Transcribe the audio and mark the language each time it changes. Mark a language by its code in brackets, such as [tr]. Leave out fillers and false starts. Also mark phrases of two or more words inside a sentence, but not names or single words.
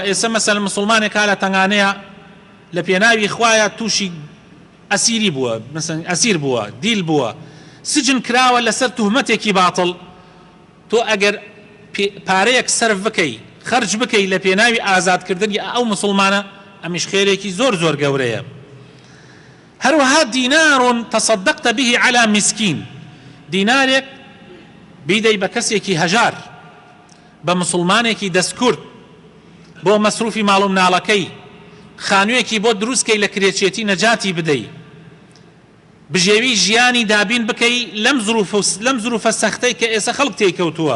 [ckb] ئێستا مەسەلەن مسلمانێکا لە تەنگانەیە لە پێناوی خوایە تووشی ئەسیری بووە، مەسەلەن ئەسیر بووە، دیل بووە، سجن کراوە لەسەر توهمەتێکی باتڵ، تۆ ئەگەر پارەیەک سەرف بکەی، خەرج بکەی لە پێناوی ئازادکردنی ئەو مسلمانە، ئەمیش خێرێکی زۆر زۆر گەورەیە. [ar] هەروەها دینار تصدقت به على مسكين، [ckb] دینارێک بیدەی بە کەسێکی هەژار، بە مسلمانێکی دەستکورد، بۆ مەسروفی ماڵ و مناڵەکەی، خانوویەکی بۆ دروستکەی لە کرێچێتی نەجاتی بدەی، بژێوی ژیانی دابین بکەی لەم زروفە سەختەی کە ئێستا خەڵک تێکەوتووە.